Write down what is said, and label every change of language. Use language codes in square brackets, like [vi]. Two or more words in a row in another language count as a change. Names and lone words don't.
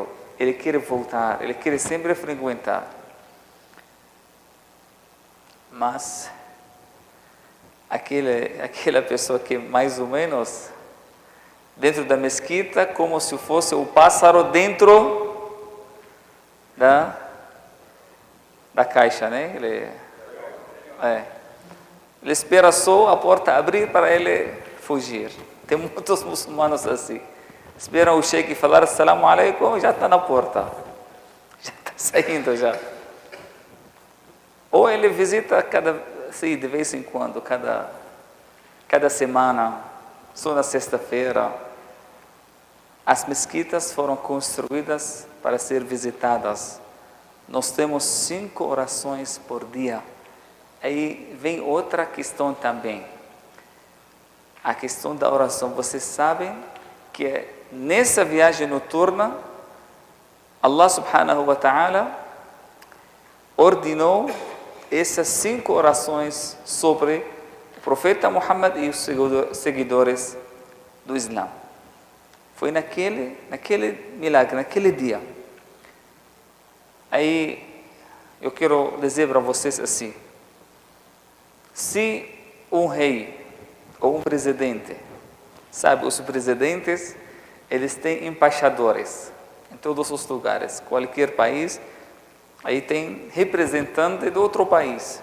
[pt] Ele quer voltar, ele quer sempre frequentar. Mas aquela pessoa que mais ou menos dentro da mesquita, como se fosse o pássaro dentro da caixa, né? Ele espera só a porta abrir para ele fugir. Tem muitos muçulmanos assim. Esperam o Sheikh falar [ar] السلام عليكم, [pt] já está na porta. Já está saindo já. Ou ele visita de vez em quando, cada semana, só na sexta-feira. As mesquitas foram construídas para ser visitadas. Nós temos 5 orações por dia. Aí vem outra questão também. A questão da oração. Vocês sabem que nessa viagem noturna, [ar] الله سبحانه وتعالى [pt] ordenou essas 5 orações sobre o profeta Muhammad e os seguidores do Islã. Foi naquele milagre, naquele dia. Aí eu quero dizer para vocês assim: se um rei ou um presidente, sabe, os presidentes, eles têm embaixadores em todos os lugares, qualquer país, aí tem representante de outro país.